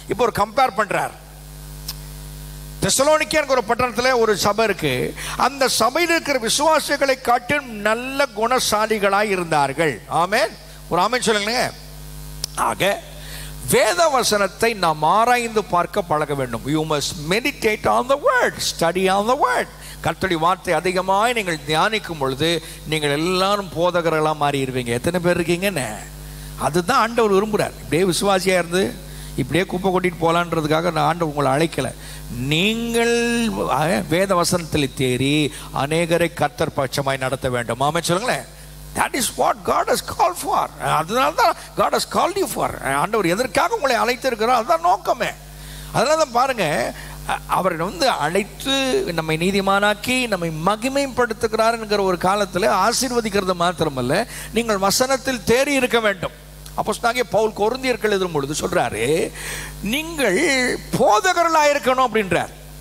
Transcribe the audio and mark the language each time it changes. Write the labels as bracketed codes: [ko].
[ta] இப்போ ஒரு கம்பேர் பண்றார். தெசலோனிக்கேங்கிற ஒரு பட்டணத்தில் ஒரு சபை இருக்கு. அந்த சபையில் இருக்கிற விசுவாசிகளை காட்டிலும் நல்ல குணசாலிகளாய் இருந்தார்கள். ஆமென். ஒரு ஆமென் சொல்லுங்க. ஆக வேத வசனத்தை நாம் ஆராய்ந்து பார்க்க பழக வேண்டும். [en] You must meditate on the word, study on the word. [ta] கர்த்தருடைய வார்த்தை அதிகமாக நீங்கள் தியானிக்கும் பொழுது நீங்கள் எல்லாரும் போதகர்களாக மாறிடுவீங்க. எத்தனை பேர் இருக்கீங்கன்னு அதுதான் ஆண்டவர் விரும்புகிறார். இப்படியே விசுவாசியாக இருந்து இப்படியே குப்பை கொட்டிட்டு போகலான்றதுக்காக நான் ஆண்டவர் உங்களை அழைக்கலை. நீங்கள் வேத வசனத்தில் தேறி அநேகரை கர்த்தர் பட்சமாய் நடத்த வேண்டும். ஆமென் சொல்லுங்களேன். [en] That is what God has called for. [ta] அதனால தான் [en] God has called you for. [ta] ஆண்டவர் எதற்காக உங்களை அழைத்திருக்கிறார், அதுதான் நோக்கமே. அதனால தான் பாருங்க, அவர் அழைத்து நம்மை நீதிமானாக்கி நம்மை மகிமைப்படுத்துகிறார் என்கிற ஒரு காலத்தில் ஆசீர்வதிக்கிறது மாத்திரமல்ல, நீங்கள் வசனத்தில் தேறி இருக்க வேண்டும். அப்போஸ்தலனாகிய பவுல் கொரிந்தியருக்கு எழுதும் பொழுது சொல்றாரு, நீங்கள் போதகர்களாக இருக்கணும் அப்படின்றார்.